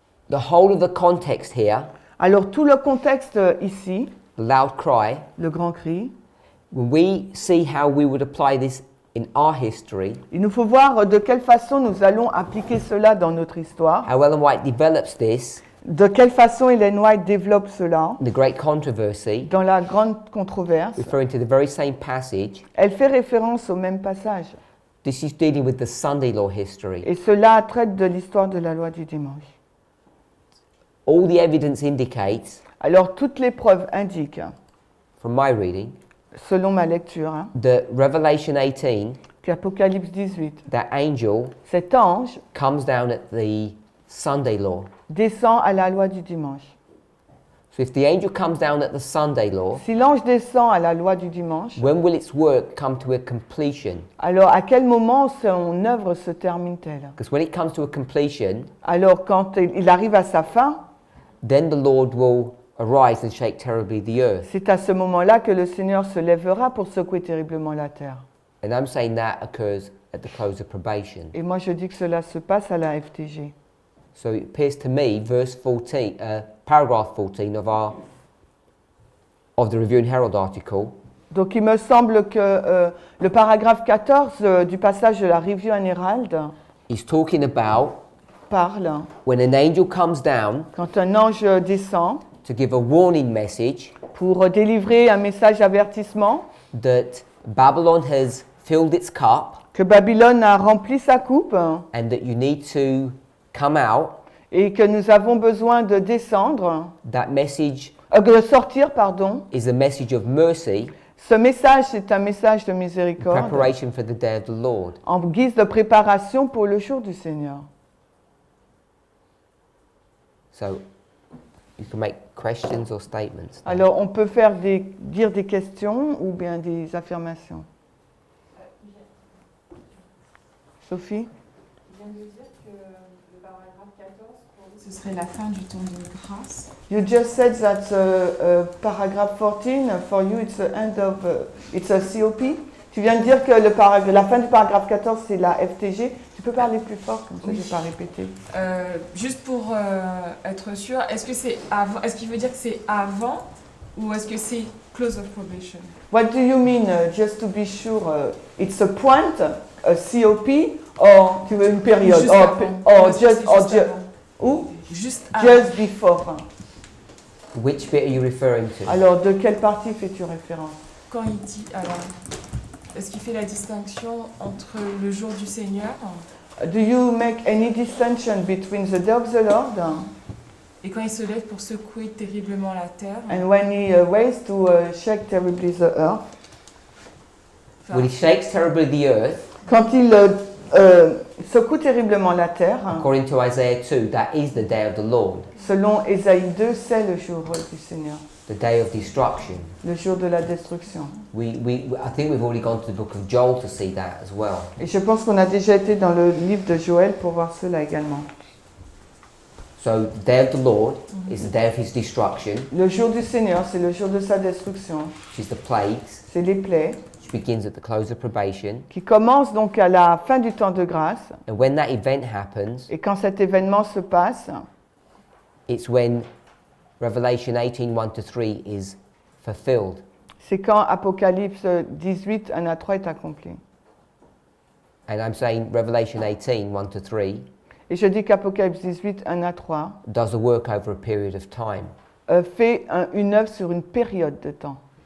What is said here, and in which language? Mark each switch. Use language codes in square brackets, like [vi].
[en] The whole of the context here, [fr] Alors tout le contexte ici, [en] the loud cry, [fr] le grand cri, [en] when we see how we would apply this in our history, [fr] il nous faut voir de quelle façon nous allons appliquer cela dans notre histoire, [en] how Ellen White develops this, [fr] de quelle façon Ellen White développe cela [en] the great controversy, [fr] dans la grande controverse. [en] referring to the very same passage. [fr] Elle fait référence au même passage. [en] This is dealing with the Sunday law history. [fr] Et cela traite de l'histoire de la loi du dimanche. [en] All the evidence indicates, [fr] Alors toutes les preuves indiquent, [en] from my reading, [fr] selon ma lecture, [en] that Revelation 18, [fr] qu'Apocalypse 18, [en] that angel [fr] cet ange [en] comes down at the Sunday law. [fr] descend à la loi du dimanche. [en] So if the angel comes down at the Sunday law, [fr] Si l'ange descend à la loi du dimanche, [en] when will its work come to a completion? [fr] alors à quel moment son œuvre se termine-t-elle? [en] Because when it comes to a completion, [fr] Alors quand il arrive à sa fin, [en] then the Lord will arise and shake terribly the earth. [fr] c'est à ce moment-là que le Seigneur se lèvera pour secouer terriblement la terre. [en] And I'm saying that occurs at the close of probation. [fr] Et moi je dis que cela se passe à la FTG. [en] So it appears to me, paragraph 14 of the Review and Herald article, [fr] Donc il me semble que le paragraphe 14 du passage de la Review and Herald [en] is talking about [fr] parle, [en] when an angel comes down [fr] quand un ange descend [en] to give a warning message [fr] pour délivrer un message d'avertissement, [en] that Babylon has filled its cup [fr] que Babylone a rempli sa coupe [en] and that you need to come out. [fr] et que nous avons besoin de descendre, [en] That message [fr] de sortir, pardon. [en] is a message of mercy, [fr] Ce message, c'est un message de miséricorde [en] preparation for the day of the Lord. [fr] en guise de préparation pour le jour du Seigneur. [en] So you can make questions or statements. [fr] Alors on peut dire des questions ou bien des affirmations. Sophie? Je viens de dire que le paragraphe 14, pour vous, ce serait la fin du temps de grâce. [en] You just said that paragraph 14 for you it's the end of it's a COP. [fr] Tu viens de dire que la fin du paragraphe 14 c'est la FTG. Tu peux parler plus fort comme ça je ne vais pas répéter. Juste pour être sûr, est-ce qu'il veut dire que c'est avant ou est-ce que c'est [en] close of probation? What do you mean just to be sure it's a point, a COP or [fr] tu veux une période Juste [en] just [fr] avant. [en] just before. Which bit are you referring to? [fr] Alors de quelle partie fais-tu référence? Quand il dit, alors, est-ce qu'il fait la distinction entre le jour du Seigneur [en] Do you make any distinction between the day of the Lord [fr] et quand il se lève pour secouer terriblement la terre? [en] and when he waits to shake terribly the earth? When he shakes terribly the earth, [fr] Quand il secoue terriblement la terre, [en] according to Isaiah 2, that is the day of the Lord, [fr] selon Ésaïe 2, c'est le jour du Seigneur, [en] the day of destruction. [fr] le jour de la destruction. [en] I think we've already gone to the book of Joel to see that as well. [fr] Et je pense qu'on a déjà été dans le livre de Joël pour voir cela également. [en] So the day of the Lord is the day of his destruction, [fr] Le jour du Seigneur, c'est le jour de sa destruction. [en] which is the plagues, [fr] C'est les plaies [en] which begins at the close of probation. [fr] qui commencent donc à la fin du temps de grâce. [en] And when that event happens, [fr] Et quand cet événement se passe, [en] it's when Revelation 18, 1-3 is fulfilled. [fr] c'est quand Apocalypse 18, 1 à 3 est accompli. [en] And I'm saying Revelation 18, 1-3 [fr] Et je dis qu'Apocalypse 18, 1 à 3 [en] does a work over a period of time. [fr] fait une œuvre sur une période de temps.